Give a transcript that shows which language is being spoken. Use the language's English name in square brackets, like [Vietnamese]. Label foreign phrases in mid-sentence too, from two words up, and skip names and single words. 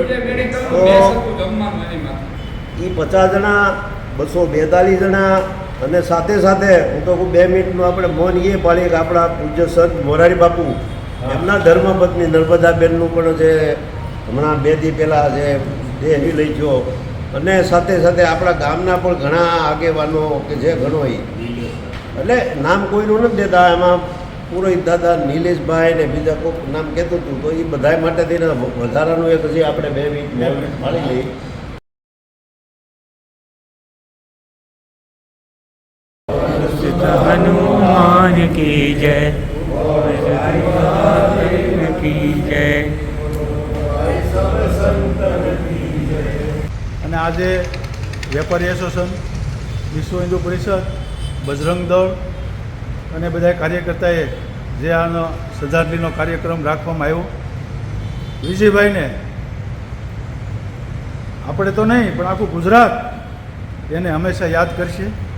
[Gujarati] તો એ 50 જણા 242 જણા અને સાથે સાથે હું તો 2 મિનિટનું આપણે મૌન એ પાડીએ કે આપણા પૂજ્ય સંત મોરારી બાપુ એમના ધર્મપત્ની નર્મદાબેનનું પણ જે હમણાં 2 દી પહેલાં જે દેહ લઈ ગયો અને સાથે સાથે આપણા ગામના પણ ઘણા આગેવાનો કે જે ઘણો એટલે નામ કોઈનું નથી દેતા, એમાં પુરોહિત દાદા નિલેશભાઈ ને બીજા કોઈક નામ કહેતું હતું. તો એ બધા માટે થઈને વધારાનું એક હજી આપણે 2 મિનિટ માણી લઈએ. [Hindi] हनुमान की जय की जय। [Gujarati] અને આજે વેપારી એસોસિએશન, વિશ્વ હિન્દુ પરિષદ, બજરંગ દળ અને બધા કાર્યકર્તાએ જે આનો શ્રદ્ધાંજલિનો કાર્યક્રમ રાખવામાં આવ્યો, વિજયભાઈને આપણે તો નહીં પણ આખું ગુજરાત એને હંમેશા યાદ કરશે.